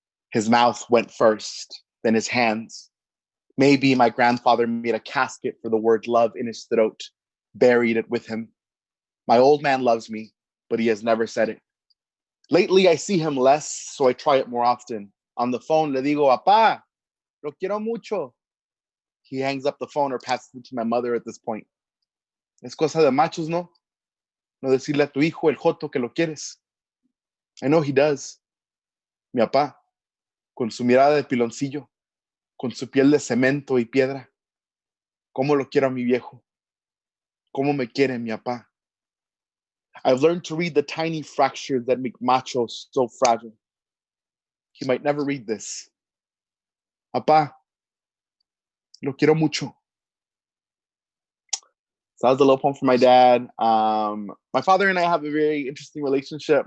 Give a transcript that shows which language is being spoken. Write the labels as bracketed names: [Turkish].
[English] His mouth went first, then his hands. Maybe my grandfather made a casket for the word love in his throat, buried it with him. My old man loves me, but he has never said it. Lately, I see him less, so I try it more often. On the phone, [Spanish] le digo, Papá, lo quiero mucho. [English] He hangs up the phone or passes it to my mother at this point. [Spanish] Es cosa de machos, ¿no? No decirle a tu hijo, el joto, que lo quieres. [English] I know he does. [Spanish] Mi papá, con su mirada de piloncillo, con su piel de cemento y piedra. ¿Cómo lo quiero a mi viejo? ¿Cómo me quiere mi papá? [English] I've learned to read the tiny fractures that make machos so fragile. He might never read this. [Spanish] Papá, lo quiero mucho. [English] So that was a little poem for my dad. My father and I have a very interesting relationship.